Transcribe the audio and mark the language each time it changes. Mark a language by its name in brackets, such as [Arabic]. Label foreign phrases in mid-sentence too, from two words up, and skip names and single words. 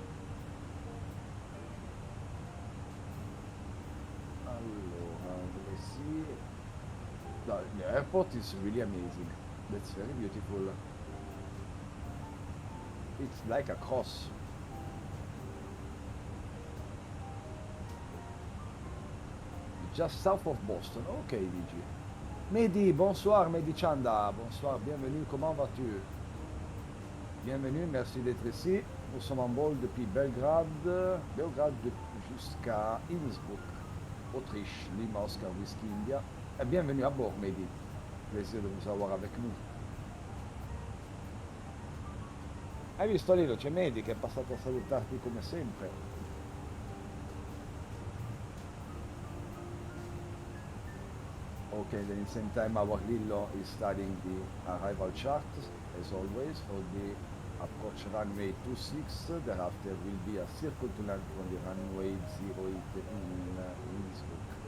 [English] Allora, let's see. The airport is really amazing. That's very beautiful. It's like a cross. Just south of Boston. Ok, DG. [French] Mehdi, bonsoir, Mehdi Chanda. Bonsoir, bienvenue, comment vas-tu? Bienvenue, merci d'être ici. Nous sommes en vol depuis Belgrade jusqu'à Innsbruck, Autriche, Lima, Oscar, Whisky, India. Et bienvenue à bord, Mehdi. Plaisir de vous avoir avec nous. [Italian] Hai visto Lillo? C'è Mehdi che è passato a salutarti come sempre. [English] Okay, then in the same time our LILLO is studying the arrival chart, as always, for the approach runway 26. Thereafter will be a circle to land from the runway 08 in Innsbruck.